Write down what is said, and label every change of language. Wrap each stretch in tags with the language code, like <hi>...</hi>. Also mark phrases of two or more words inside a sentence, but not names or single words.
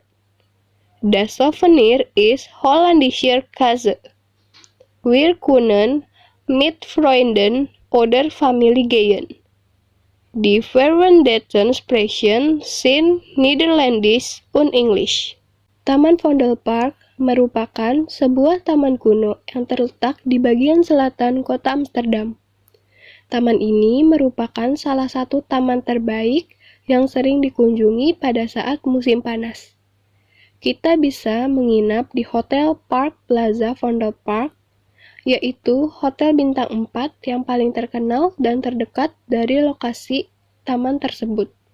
<de>Das Souvenir ist holländischer Käse. Wir können mit Freunden oder Familie gehen. Die verwendeten Sprachen sind Niederländisch und Englisch.</de> <id>Taman Vondelpark merupakan sebuah taman kuno yang terletak di bagian selatan kota Amsterdam. Taman ini merupakan salah satu taman terbaik yang sering dikunjungi pada saat musim panas. Kita bisa menginap di Hotel Park Plaza Vondelpark, yaitu hotel bintang 4 yang paling terkenal dan terdekat dari lokasi taman tersebut.</id>